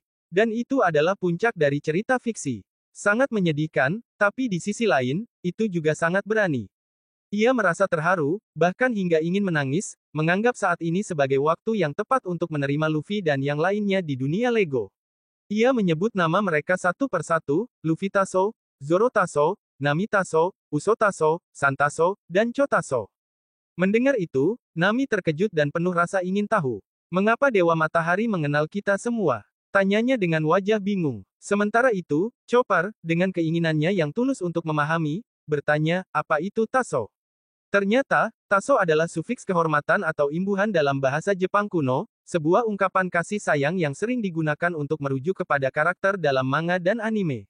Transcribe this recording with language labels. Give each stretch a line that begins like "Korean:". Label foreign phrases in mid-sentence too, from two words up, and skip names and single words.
Indonesian: Dan itu adalah puncak dari cerita fiksi. Sangat menyedihkan, tapi di sisi lain, itu juga sangat berani. Ia merasa terharu, bahkan hingga ingin menangis, menganggap saat ini sebagai waktu yang tepat untuk menerima Luffy dan yang lainnya di dunia Lego. Ia menyebut nama mereka satu persatu, Luffy Tasso, Zoro Tasso, Nami Tasso, Uso Tasso, San Tasso, dan Cho Tasso. Mendengar itu, Nami terkejut dan penuh rasa ingin tahu. Mengapa Dewa Matahari mengenal kita semua? Tanyanya dengan wajah bingung. Sementara itu, Chopper, dengan keinginannya yang tulus untuk memahami, bertanya, apa itu Tasso? Ternyata, Tasso adalah sufiks kehormatan atau imbuhan dalam bahasa Jepang kuno, sebuah ungkapan kasih sayang yang sering digunakan untuk merujuk kepada karakter dalam manga dan anime.